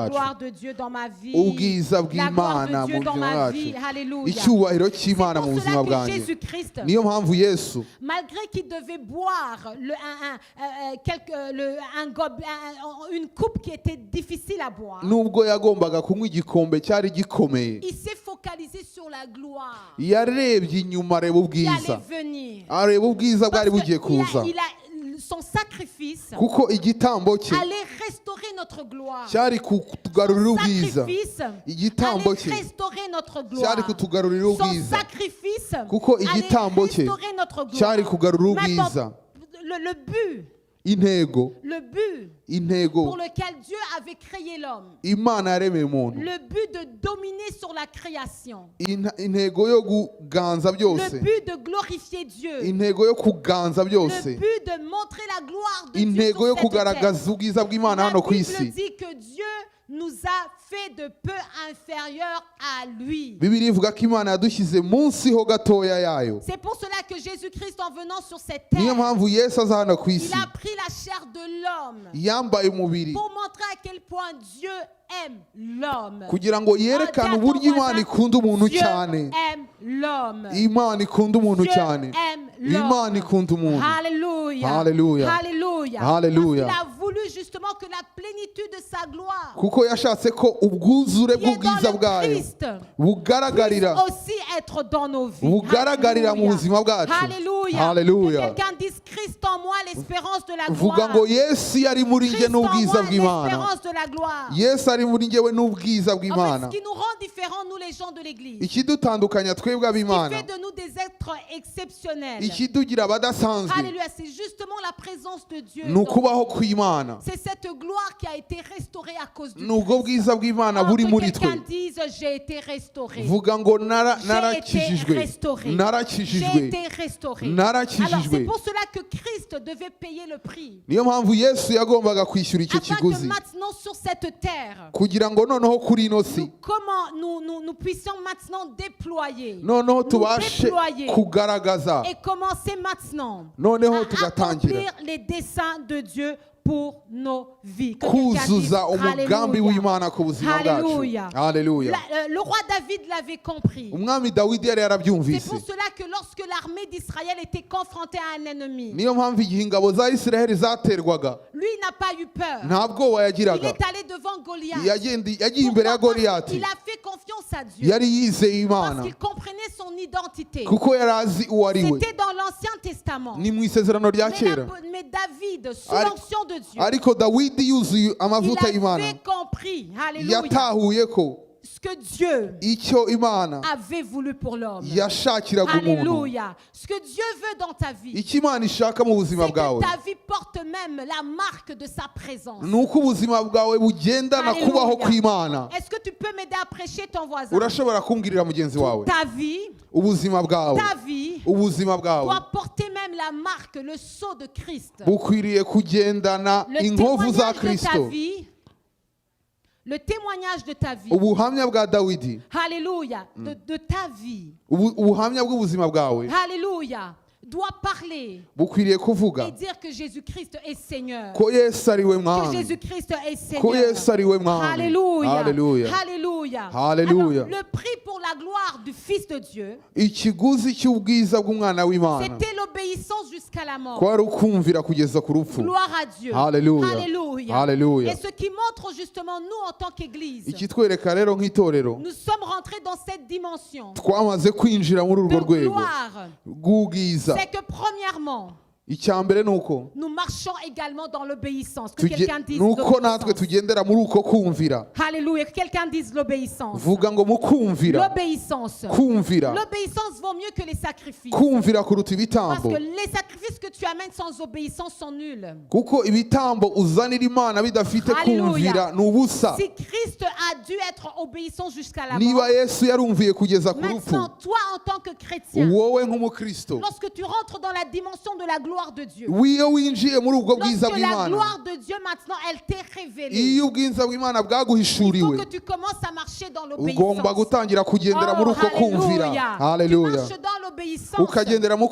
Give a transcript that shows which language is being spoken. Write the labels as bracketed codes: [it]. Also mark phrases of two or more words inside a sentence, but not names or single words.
[rw] bwacu. [fr] gloire de Dieu dans ma vie, [rw] Ubwiza [fr] la gloire [rw] bw'Imana [fr] de [rw] mu [fr] Dieu dans [rw] buzima [fr] ma [rw] bwacu. [fr] vie. Alléluia. [rw] Icyubahiro [fr] C'est [rw] cy'Imana mu [fr] pour [rw] buzima [fr] cela que [rw] bwanjye. [fr] Jésus-Christ, [rw] Niyo mpamvu Yesu [fr] malgré qu'il devait boire une coupe qui était difficile à boire, [rw] nubwo yagombaga kunywa igikombe cyari gikomeye, [fr] il s'est focalisé sur la gloire [rw] yarebye inyuma areba [fr] qui allait [rw] ubwiza, [fr] venir. [rw] areba ubwiza [fr] Parce [rw] bwari bugiye [fr] que [rw] kuza, [fr] son sacrifice [rw] kuko igitambo cye [fr] allait restaurer notre gloire. [rw] cyari kutugarurira ubwiza, [fr] Sacrifice [rw] igitambo [fr] allait [rw] cye [fr] restaurer notre [rw] cyari [fr] gloire. [rw] kutugarurira [fr] Son [rw] ubwiza, [fr] sacrifice [rw] kuko [fr] allait [rw] igitambo cye [fr] restaurer notre [rw] cyari [fr] gloire. [rw] kugarura [fr] Maintenant, [rw] ubwiza. [fr] le but [rw] intego [fr] pour lequel Dieu avait créé l'homme, [rw] Imana yaremeye umuntu, [fr] le but de dominer sur la création, [rw] intego yo kuganza byose, [fr] le but de glorifier Dieu, [rw] intego yo kuganza [fr] le [rw] byose, [fr] but de montrer la gloire de Dieu [rw] intego yo [fr] sur cette terre. [rw] kugaragaza ubwiza bw'Imana [fr] La [rw] hano ku [fr] Bible [rw] isi. [fr] dit que Dieu nous a fait de peu inférieurs à lui. [rw] Bibiliya ivuga ko Imana yadushyize munsi ho gatoya yayo. [fr] C'est pour cela que Jésus-Christ, en venant sur cette [rw] Niyo [fr] terre, [rw] mpamvu Yesu aza hano ku [fr] il [rw] isi [fr] a pris la chair de l'homme [rw] yambaye umubiri [fr] pour montrer à quel point Dieu aime l'homme. [rw] kugira ngo yerekane uburyo Imana ikunda umuntu [fr] Dieu [rw] cyane. [fr] aime l'homme. [rw] Imana ikunda umuntu [fr] Dieu [rw] cyane. [fr] aime l'homme. [rw] Imana ikunda umuntu. [fr] Alléluia. [rw] Hallelujah. [fr] Alléluia. [rw] Hallelujah. [fr] Parce qu'il a voulu justement que la plénitude de sa gloire [rw] Kuko yashatse ko ubwuzure [fr] qui est [rw] bw'ubwiza [fr] dans le [rw] bwayo [fr] Christ [rw] bugaragarira [fr] puisse aussi être dans nos vies. [rw] bugaragarira mu [fr] Alléluia. [rw] buzima bwacu. [fr] Alléluia. [rw] Hallelujah. [fr] Que quelqu'un dise Christ en moi, l'espérance de la [rw] Vuga [fr] gloire. [rw] ngo Yesu yari muri njye [fr] Christ en [rw] n'ubwiza [fr] moi, [rw] bw'Imana. [fr] l'espérance de la gloire. [rw] Yesu ari muri njyewe n'ubwiza [fr] En fait, [rw] bw'Imana. [fr] ce qui nous rend différents, nous les gens de l'Église, [rw] Ikidutandukanya twebwe [fr] qui [rw] ab'Imana, [fr] fait de nous des êtres exceptionnels. [rw] ikidugira abadasanzwe, [fr] Alléluia, c'est justement la présence de Dieu. [rw] ni [fr] dans [rw] ukubaho [fr] nous. [rw] kw'Imana. [fr] C'est cette gloire qui a été restaurée à cause du [rw] Ni ubwo [fr] Christ. [rw] bwiza bw'Imana [fr] Oh, [rw] buri [fr] que [rw] muri [fr] quelqu'un [rw] twe. [fr] dise j'ai été restauré. [rw] Vuga ngo [fr] J'ai été [rw] narakijijwe, [fr] restauré. J'ai [rw] narakijijwe, [fr] été restauré. Alors [rw] narakijijwe. [fr] c'est pour cela que Christ devait payer le prix. [rw] Niyo mpamvu Yesu yagombaga kwishyura icyo [fr] Afin que [rw] kiguzi, [fr] maintenant sur cette terre, [rw] kugira ngo noneho kuri ino si [fr] nous puissions maintenant déployer, [rw] noneho [fr] nous [rw] tubashe [fr] déployer [rw] kugaragaza, [fr] et commencer maintenant [rw] noneho [fr] à [rw] tugatangira [fr] accomplir les desseins de Dieu pour nos vies. Que quelqu'un dise, [rw] kuzuza umugambi [fr] Alléluia. [rw] w'Imana ku buzima bwacu. [fr] Alléluia. [rw] Haleluya. [fr] Le roi David l'avait compris. [rw] Umwami Dawidi yari [fr] C'est [rw] yarabyumvise. [fr] pour cela que lorsque l'armée d'Israël était confrontée à un ennemi, [rw] Niyo mpamvu igihe ingabo za Isiraheli zaterwaga [fr] lui n'a pas eu peur. [rw] nta bwoba [fr] Il [rw] yagiraga, [fr] est allé devant Goliath. [rw] yagiye imbere ya [fr] Pourquoi? [rw] Goliyati, [fr] Il a fait confiance à Dieu [rw] yari yizeye [fr] parce [rw] Imana [fr] qu'il comprenait son identité. [rw] kuko yari azi uwo ari we. [fr] C'était dans l'Ancien Testament. [rw] Ni mu isezerano rya kera, [fr] Mais David, sous [rw] Ari- [fr] l'onction de Dieu, [rw] ariko Dawidi yuzuye [fr] il [rw] amavuta y'Imana, [fr] avait compris, alléluia, [rw] yatahuye ko [fr] ce que Dieu [rw] icyo Imana [fr] avait voulu pour l'homme. [rw] yashakiraga umuntu, [fr] Alléluia. Ce que Dieu veut dans ta vie, [rw] icyo Imana ishaka mu buzima [fr] c'est que [rw] bwawe, [fr] ta vie porte même la marque de sa présence. [rw] ni uko ubuzima bwawe bugendana [fr] Alléluia. [rw] kubaho kw'Imana. [fr] Est-ce que tu peux m'aider à prêcher ton voisin? [rw] Urashobora kumbwirira mugenzi wawe, [fr] Ta vie, [rw] ubuzima bwawe, [fr] ta vie [rw] ubuzima bwawe [fr] doit porter même la marque, le sceau de Christ. [rw] bukwiriye kugendana [fr] Le [rw] inkovu za [fr] témoignage de ta [rw] Kristo. [fr] vie, le témoignage de ta vie, [rw] Ubuhamya bwa Dawidi, [fr] alléluia, de ta vie, [rw] ubuhamya bw'ubuzima bwawe [fr] alléluia, doit parler [rw] bukwiriye kuvuga [fr] et dire que Jésus-Christ est Seigneur. [rw] ko Yesu ari we [fr] Que [rw] mwami, [fr] Jésus-Christ est [rw] ko [fr] Seigneur. [rw] Yesu ari we mwami. [fr] Alléluia. [rw] Haleluya. [fr] Alléluia. [rw] Haleluya. [fr] Alors, le prix pour la gloire du Fils de Dieu, [rw] Ikiguzi cy'ubwiza bw'umwana w'Imana [fr] c'était l'obéissance jusqu'à la mort. [rw] kwari ukumvira kugeza ku rupfu. [fr] Gloire à Dieu. [rw] Haleluya. [fr] Alléluia. [rw] Haleluya. [fr] Et ce qui montre justement nous en tant qu'Église, [rw] Ikitwereka rero nk'itorero [fr] nous sommes rentrés dans cette dimension [rw] twamaze kwinjira muri urwo [fr] de [rw] rwego [fr] gloire. [rw] bw'ubwiza. [fr] C'est que premièrement, [rw] icya mbere ni uko [fr] nous marchons également dans l'obéissance. Que quelqu'un dise [rw] nuko natwe [fr] l'obéissance. [rw] tugendera muri uko kumvira. [fr] Alléluia. Que quelqu'un dise l'obéissance. [rw] Vuga ngo mu kumvira, [fr] L'obéissance. [rw] kumvira, [fr] L'obéissance vaut mieux que les sacrifices. [rw] kumvira kuruta [fr] Parce [rw] ibitambo, [fr] que les sacrifices que tu amènes sans obéissance sont nuls. [rw] kuko ibitambo uzanira Imana bidafite Haleluya. kumvira ni ubusa. [fr] Si Christ a dû être obéissant jusqu'à la mort, [rw] Niba Yesu yarumviye kugeza ku rupfu, [fr] maintenant toi en tant que chrétien, [rw] wowe nk'umukristo, [fr] lorsque tu rentres dans la dimension de la gloire de Dieu, [rw] iyo winjiye muri ubwo bwiza [fr] lorsque la [rw] bw'Imana, [fr] gloire de Dieu maintenant elle t'est révélée, [rw] iyo ubwiza bw'Imana [fr] il faut [rw] bwaguhishuriwe, [fr] que tu commences à marcher dans [rw] ugomba [fr] l'obéissance. [rw] gutangira kugendera muri uko kumvira. [fr] Tu [rw] Haleluya. [fr] marches dans l'obéissance. [rw] Ukagendera mu